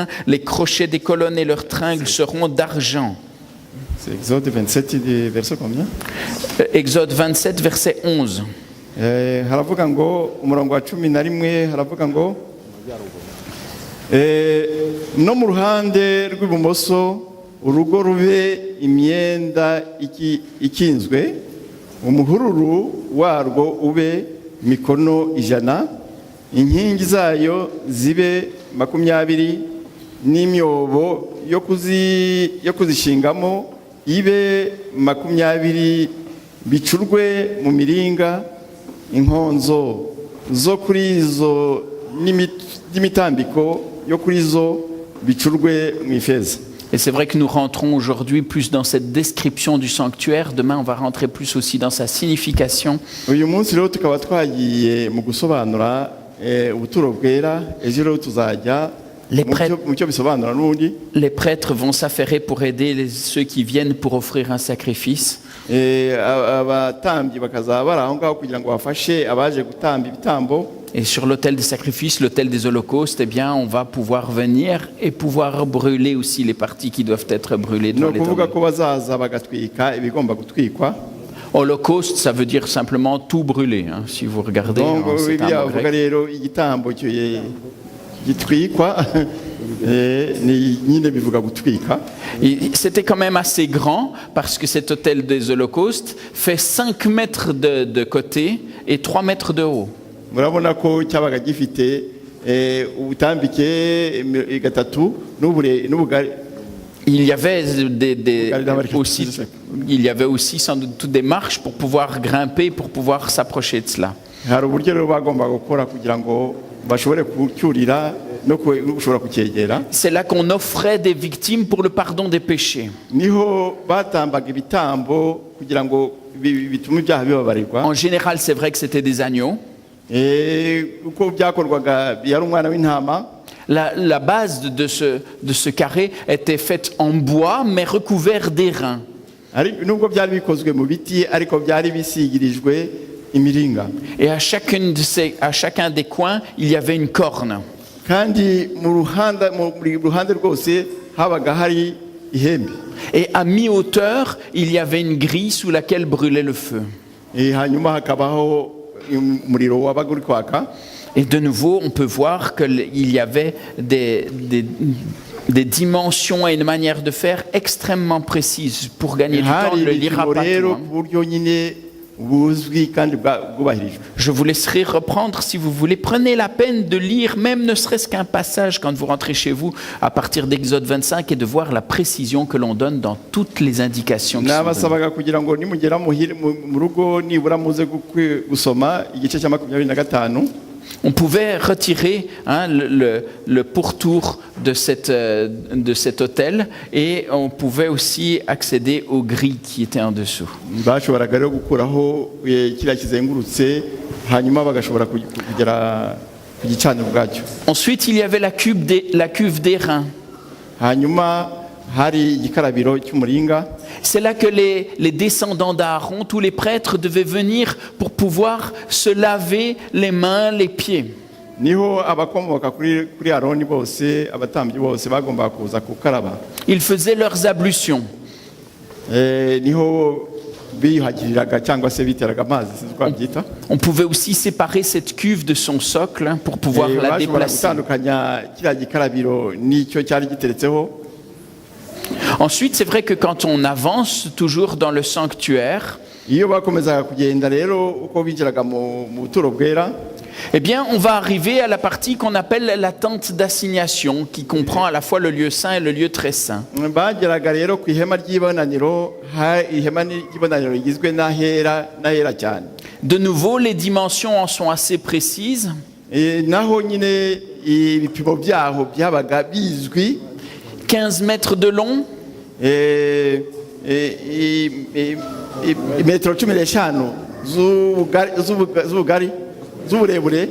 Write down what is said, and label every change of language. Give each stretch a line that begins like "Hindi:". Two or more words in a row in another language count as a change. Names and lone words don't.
French: Les crochets des colonnes et leurs tringles seront d'argent. C'est Exode 27 verset combien? Exode 27, verset 11.
Kinyarwanda: haravuga ngo umurongo wa 11 haravuga ngo no mu ruhande rw'ibumoso urugo rube imyenda ikinzwe, umuhururu warwo ube mikono 100, inkingi zayo zibe 20, n'imyobo yo kuzishingamo ibe 20, bicurwe mu miringa, inkonzo zo kuri zo n'imitambiko yo kuri zo bicurwe mu ifeza.
French: Et c'est vrai que nous rentrons aujourd'hui plus dans cette description du sanctuaire. Demain, on va rentrer plus aussi dans sa signification.
Kinyarwanda: uyu munsi rero tukaba twagiye mu gusobanura ubuturo bwera, ejo rero tuzajya mu cyo bisobanura n'ubundi.
French: Les prêtres vont s'affairer pour aider ceux qui viennent pour offrir un sacrifice.
Kinyarwanda: abatambyi bakazaba bari aho ngaho kugira ngo bafashe abaje gutamba ibitambo.
French: Et sur l'autel des sacrifices, l'autel des holocaustes, eh bien, on va pouvoir venir et pouvoir brûler aussi les parties qui doivent être brûlées
Kinyarwanda: ni
French: dans
Kinyarwanda: ukuvuga
French: l'Éternel.
Kinyarwanda: ko bazaza bagatwika ibigomba gutwikwa.
French: Holocauste, ça veut dire simplement tout brûler. Si vous regardez, donc c'est
Kinyarwanda: bibiliya
French: un mot
Kinyarwanda: bavuga
French: grec.
Kinyarwanda: rero igitambo gitwikwa ni nyine bivuga gutwika.
French: Et c'était quand même assez grand parce que cet autel des holocaustes fait 5 mètres de côté et 3 mètres de haut.
Kinyarwanda: murabona ko cyabaga gifite ubutambike 3 n'ubugari.
French: Il y avait aussi sans doute des marches pour pouvoir grimper, pour pouvoir s'approcher de cela.
Kinyarwanda: hari uburyo rero bagomba gukora kugira ngo bashobore kucyurira no gushobora kucyegera.
French: C'est là qu'on offrait des victimes pour le pardon des péchés.
Kinyarwanda: niho batambaga ibitambo kugira ngo bitume ibyaha bibabarirwa.
French: En général, c'est vrai que c'était des agneaux.
Kinyarwanda: uko byakorwaga yari umwana w'intama.
French: La base de ce carré était faite en bois, mais recouvert d'airain.
Kinyarwanda: nubwo byari bikozwe mu biti ariko byari bisigirijwe imiringa.
French: Et à chacun des coins, il y avait une corne.
Kinyarwanda: kandi mu ruhande rwose habaga hari ihembe.
French: Et à mi-hauteur, il y avait une grille sous laquelle brûlait le feu.
Kinyarwanda: hanyuma hakabaho umuriro wabaga uri kwaka.
French: Et de nouveau, on peut voir qu'il y avait des dimensions et une manière de faire extrêmement précises. Pour gagner du temps, on ne le lira pas tout, hein.
Kinyarwanda: buryo nyine buzwi kandi bwubahirijwe.
French: Je vous laisserai reprendre si vous voulez. Prenez la peine de lire, même ne serait-ce qu'un passage quand vous rentrez chez vous, à partir d'Exode 25, et de voir la précision que l'on donne dans toutes les indications qui sont données.
Kinyarwanda: nabasabaga kugira ngo nimugera mu rugo nibura muze gusoma igice cya 25.
French: On pouvait retirer le pourtour de cet hôtel et on pouvait aussi accéder aux grilles qui étaient en dessous.
Kinyarwanda: bashoboraga rero gukuraho kiriya kizengurutse hanyuma bagashobora kugera ku gicaniro bwacyo.
French: Ensuite, il y avait la cuve d'airain.
Kinyarwanda: hanyuma hari igikarabiro cy'umuringa.
French: C'est là que les descendants d'Aaron, tous les prêtres, devaient venir pour pouvoir se laver les mains, les pieds.
Kinyarwanda: niho abakomoka kuri Aroni bose abatambyi bose bagomba kuza kukaraba.
French: Ils faisaient leurs ablutions.
Kinyarwanda: niho biyuhagiriraga cyangwa se biteraga amazi twabyita.
French: On pouvait aussi séparer cette cuve de son socle pour pouvoir la
Kinyarwanda: bashobora
French: déplacer.
Kinyarwanda: gutandukanya kiriya gikarabiro n'icyo cyari giteretseho.
French: Ensuite, c'est vrai que quand on avance toujours dans le sanctuaire,
Kinyarwanda: iyo bakomezaga kugenda rero uko binjiraga mu buturo bwera.
French: Eh bien, on va arriver à la partie qu'on appelle la tente d'assignation, qui comprend à la fois le lieu saint et le lieu très saint.
Kinyarwanda: bageraga rero ku ihema ry'ibonaniro, ihema ry'ibonaniro rigizwe n'ahera cyane.
French: De nouveau, les dimensions en sont assez précises.
Kinyarwanda: Naho nyine ibipimo byaho byabaga bizwi,
French: 15 mètres de long,
Kinyarwanda: metero 15 z'ubugari z'uburebure,